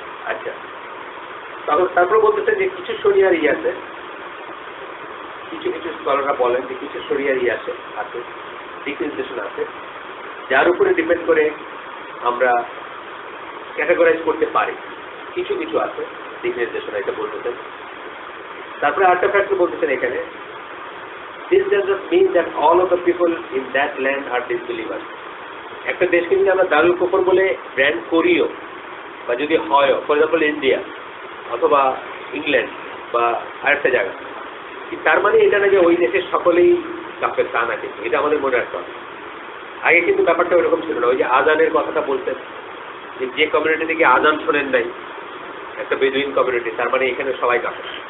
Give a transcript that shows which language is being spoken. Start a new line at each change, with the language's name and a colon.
Bangla: আচ্ছা, তারপরে বলতেছে যে কিছু শরিয়ার আছে, কিছু স্কলাররা বলেন যে কিছু শরিয়ার আছে, দিক নির্দেশনা আছে যার উপরে ডিপেন্ড করে আমরা ক্যাটাগরাইজ করতে পারি। কিছু আছে দিক নির্দেশনা, এটা বলতেছেন। তারপরে আরেকটা ফ্যাক্টর বলতেছেন এখানে,
English: this does not mean that all of the people in that land are disbelievers.
Bangla: একটা দেশকে যদি আমরা দারুল কুফর বলে ব্র্যান্ড করিও, বা যদি হয়, ফর এক্সাম্পল ইন্ডিয়া অথবা ইংল্যান্ড বা আরেকটা জায়গা, তার মানে এটা না যে ওই দেশের সকলেই কাফের, তা না। কিন্তু এটা আমাদের মনে রাখতে হবে। আগে কিন্তু ব্যাপারটা ওইরকম ছিল না। ওই যে আজানের কথাটা বলতেন, যে কমিউনিটি থেকে আজান শোনেন নাই, একটা বেদুইন কমিউনিটি, তার মানে এখানে সবাই কাফের।